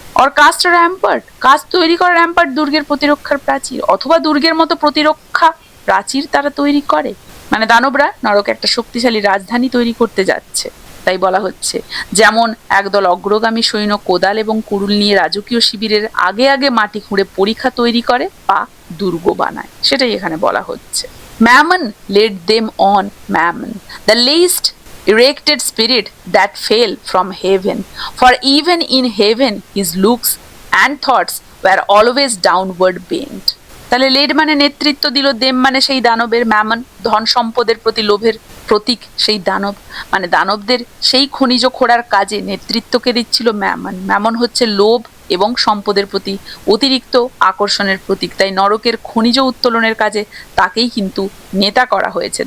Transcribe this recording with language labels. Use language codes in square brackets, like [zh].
[bn] Or caste র্যাম্পার্ট, caste তৈরি করা র্যাম্পার্ট দুর্গের প্রতিরক্ষার প্রাচীর, অথবা দুর্গের মতো প্রতিরক্ষা প্রাচীর তারা তৈরি করে। মানে দানবরা নরকে একটা শক্তিশালী রাজধানী তৈরি করতে যাচ্ছে। তাই বলা হচ্ছে, যেমন একদল অগ্রগামী সৈন্য কোদাল এবং কুড়ুল নিয়ে রাজকীয় শিবিরের আগে আগে মাটি খুঁড়ে পরীক্ষা তৈরি করে বা দুর্গ বানায়, সেটাই এখানে বলা হচ্ছে। [en] Mammon led them on, Mammon, the least erected spirit that fell from heaven, for even in heaven his looks and thoughts were always downward bent. [bn] তাহলে লেড মানে নেতৃত্ব দিল, দেম মানে সেই দানবের, ম্যামন ধন সম্পদের প্রতি লোভের প্রতীক, সেই দানব মানে দানবদের সেই খনিজ খোঁড়ার কাজে নেতৃত্বকে দিচ্ছিল ম্যামন। ম্যামন হচ্ছে লোভ এবং সম্পদের প্রতি অতিরিক্ত আকর্ষণের প্রতীক। তাই নরকের খনিজ উত্তোলনের কাজে তাকেই কিন্তু নেতা করা হয়েছে।